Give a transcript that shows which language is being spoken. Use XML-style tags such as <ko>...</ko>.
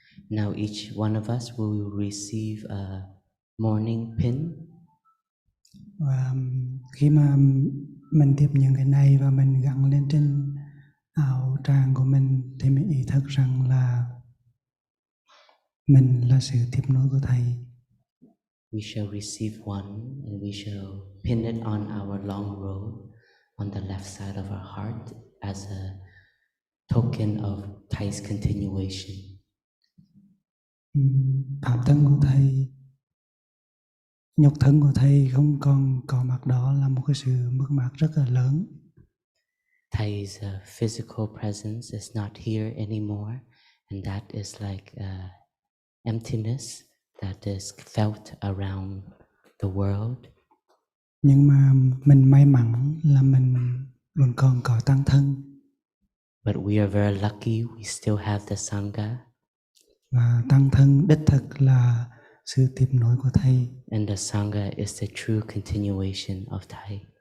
<en>Now each one of us will receive a morning pin.</en> <vi>Và khi mà mình tiếp nhận cái này và mình gắn lên trên áo tràng của mình thì mình ý thức rằng là mình là sự tiếp nối của Thầy.</vi> <en>We shall receive one and we shall pin it on our long robe on the left side of our heart as a token of Thay's continuation.</en> <vi>Pháp thân của Thầy, nhục thân của Thầy không còn có mặt đó là một cái sự mất mát rất là lớn.</vi> <en>Thay's physical presence is not here anymore, and that is like emptiness that is felt around the world.</en> <vi>Nhưng mà mình may mắn là mình vẫn còn có tăng thân.</vi> <en>But we are very lucky we still have the Sangha.</en> <vi>Và tăng thân đích thực là sự tiếp nối của Thầy.</vi> <en>And the Sangha is the true continuation of Thay.</en>